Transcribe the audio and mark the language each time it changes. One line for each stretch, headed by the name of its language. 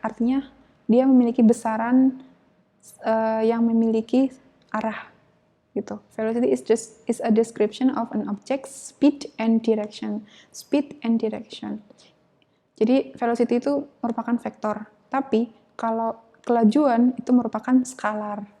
Indonesian: Artinya dia memiliki besaran yang memiliki arah gitu.
English: Velocity is a description of an object's speed and direction. Speed and direction.
Indonesian: Jadi velocity itu merupakan vektor. Tapi kalau kelajuan itu merupakan skalar.